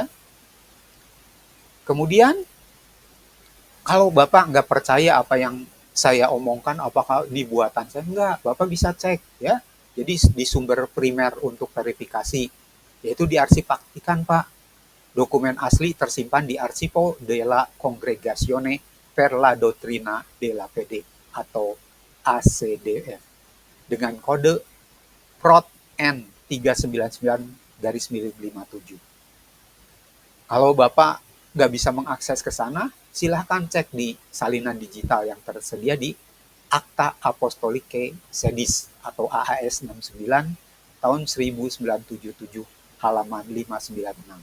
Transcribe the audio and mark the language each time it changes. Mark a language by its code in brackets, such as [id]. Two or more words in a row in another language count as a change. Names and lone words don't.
[id] Kemudian kalau Bapak nggak percaya apa yang saya omongkan, apakah dibuatan saya, enggak, Bapak bisa cek, ya. Jadi di sumber primer untuk verifikasi, yaitu di Arsipaktikan, Pak. Dokumen asli tersimpan di Archivo della Congregazione per la Dottrina della Fede atau ACDF dengan kode Prot N 399/57. Kalau Bapak nggak bisa mengakses ke sana, silahkan cek di salinan digital yang tersedia di Acta Apostolicae Sedis atau AAS 69 tahun 1977 halaman 596.